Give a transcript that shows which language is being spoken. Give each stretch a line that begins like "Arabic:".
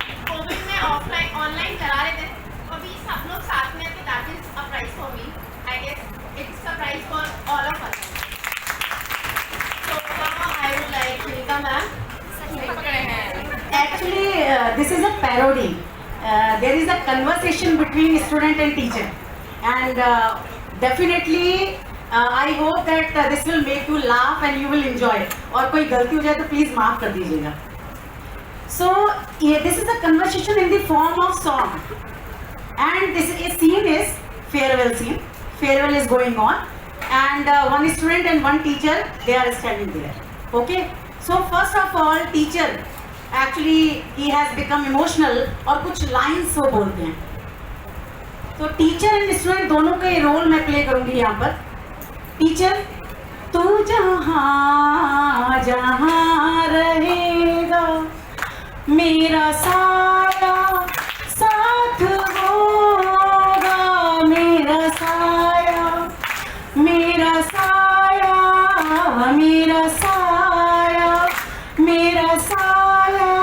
Hindi: Covid में offline online करा रहे थे, अभी सब लोग साथ में थे,
English: That is a prize for me. I guess it's a prize for all of us. So I would like Sunita ma'am. Actually, this is a parody. There is a conversation between student and teacher, and definitely I hope that this will make you laugh and you will enjoy.
Hindi: और कोई गलती हो जाए तो please माफ कर दीजिएगा.
English: So this is a conversation in the form of song, and this scene is farewell scene. Farewell is going on, and one student and one teacher, they are standing there. Okay. So first of all, teacher actually he has become emotional
Hindi: और कुछ lines वो बोलते हैं. तो teacher and student दोनों का ये role मैं प्ले करूंगी यहाँ पर. टीचर, तू जहाँ जहाँ रहेगा मेरा साया साथ होगा, मेरा साया मेरा साया मेरा साया मेरा साया.